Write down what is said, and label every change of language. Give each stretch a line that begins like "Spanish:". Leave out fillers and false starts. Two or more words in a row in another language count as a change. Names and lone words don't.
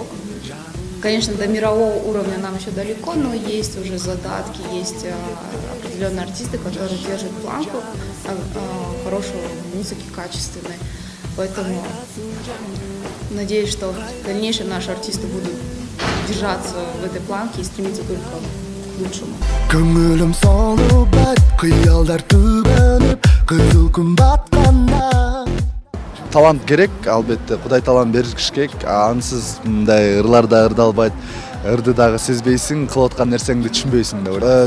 Russian: Конечно, до мирового уровня нам еще далеко, но есть уже задатки, есть определенные артисты, которые держат планку хорошей музыки, качественной. Поэтому надеюсь, что в дальнейшем наши артисты будут держаться в этой планке и стремиться только лучшему.
Kyrgyz: Көңүлүм солубат, кыялдар түбөнүп, кызыл күн батканда. Талант керек, албетте Кудай талант бериш керек. Ансыз мындай ырларда ырдалбайт, ырды дагы сезбейсиң, кылып аткан нерсеңди түшүнбөйсүң деп ойлойм.